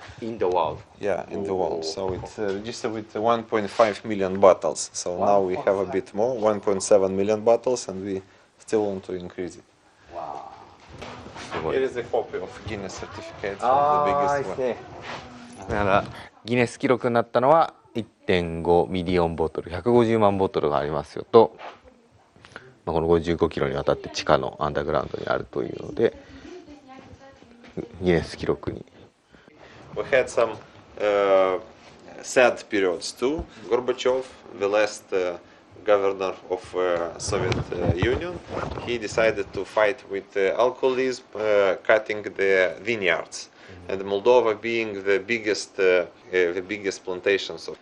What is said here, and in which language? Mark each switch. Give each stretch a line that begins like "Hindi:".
English: In the world? Yeah, in the world. So it's registered with 1.5 million bottles. So now we have a bit more, 1.7 million bottles, and we still want to increase it. Wow. Here is a copy of Guinness certificate of the biggest one.
Japanese: だからギネス記録になったのは 1.5 ミリオンボトル、150万ボトルがありますよと。この55キロにわたって地下のアンダーグラウンドにあるというのでギネス記録に。
English: We had some sad periods too. Gorbachev, the last governor of Soviet Union, he decided to fight with alcoholism, cutting the vineyards, and Moldova being the biggest plantations.